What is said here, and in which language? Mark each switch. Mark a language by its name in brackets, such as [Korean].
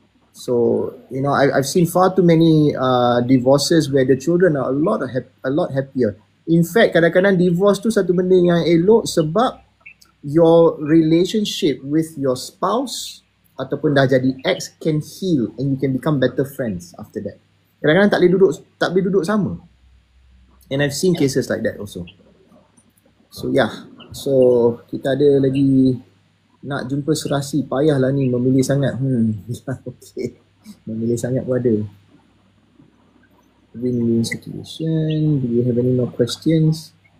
[English] So I've seen far too many divorces where the children are a lot happier. In fact, [Malay] kadang-kadang divorce tu satu benda yang elok sebab [English] your relationship with your spouse [Malay] ataupun dah jadi [English] ex can heal and you can become better friends after that. [Malay] Kadang-kadang tak boleh duduk sama. [English] And I've seen cases like that also. So so [Malay] kita ada lagi nak jumpa serasi, payahlah ni memilih sangat. [English] Okay. [Malay] Memilih sangat pun ada. [English] Win-win situation. Do you have any more questions?